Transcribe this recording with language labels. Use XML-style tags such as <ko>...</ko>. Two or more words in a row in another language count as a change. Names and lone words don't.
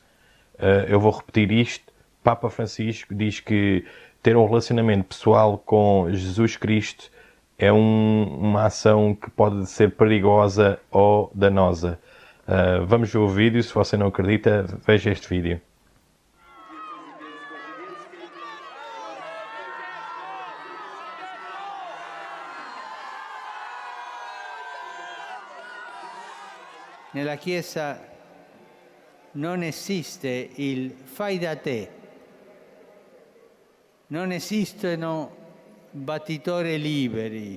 <pt>Eu vou repetir isto. Papa Francisco diz que ter um relacionamento pessoal com Jesus Cristo é uma ação que pode ser perigosa ou danosa. Vamos ver o vídeo. Se você não acredita, veja este vídeo.</pt> <it>Nella Chiesa non esiste il fai da te, non esistono battitori liberi.</it>